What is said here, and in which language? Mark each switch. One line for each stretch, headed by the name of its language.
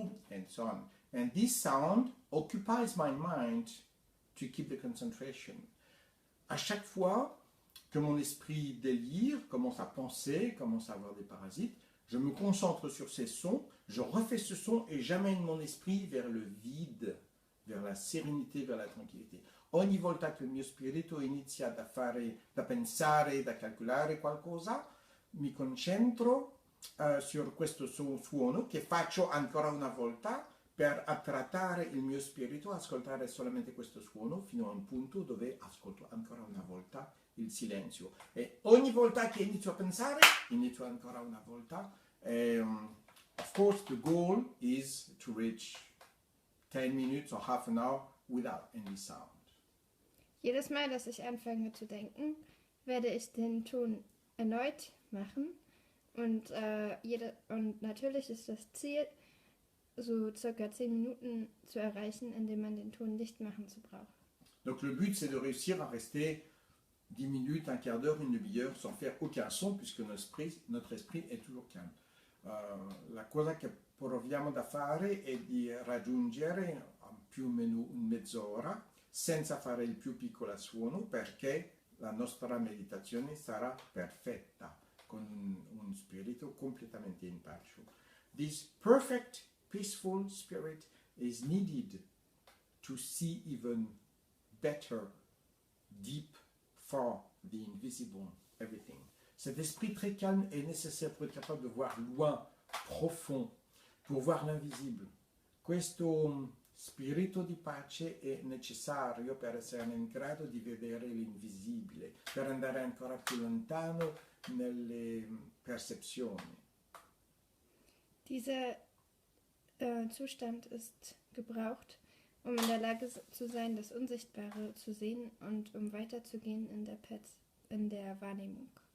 English: And so on. And this sound occupies my mind to keep the concentration.
French: À chaque fois que mon esprit délire, commence à penser, commence à avoir des parasites, je me concentre sur ces sons, je refais ce son et j'amène mon esprit vers le vide, vers la sérénité, vers la tranquillité.
Italian: Ogni volta che il mio spirito inizia da pensare, da calcolare qualcosa, mi concentro sur questo suono che faccio ancora una volta per attrattare il mio spirito, ascoltare solamente questo suono fino a un punto dove ascolto ancora una volta il silenzio. E ogni volta che inizio a pensare, inizio ancora una volta.
English: Of course, the goal is to reach 10 minutes or half an hour without any sound.
German: Jedes Mal, dass ich anfange zu denken, werde ich den Ton erneut machen. Und natürlich ist das Ziel, so circa 10 Minuten zu erreichen, indem man den Ton nicht machen zu braucht.
French: Donc le but, c'est de réussir à rester 10 minutes, un quart d'heure, une demi-heure sans faire aucun son, puisque notre esprit est toujours calme.
Italian: La cosa che proviamo da fare è di raggiungere più o meno un mezz'ora senza fare il più piccolo suono, perché la nostra meditazione sarà perfetta, con un spirito completamente in pace.
English: This perfect, peaceful spirit is needed to see even better, deep, far, the invisible, everything.
French: Cet esprit très calme est nécessaire pour être capable de voir loin, profond, pour voir l'invisible.
Italian: Questo spirito di pace è necessario per essere in grado di vedere l'invisibile, per andare ancora più lontano nelle percezioni.
German: Dieser Zustand ist gebraucht, um in der Lage zu sein, das Unsichtbare zu sehen und um weiterzugehen in der Wahrnehmung.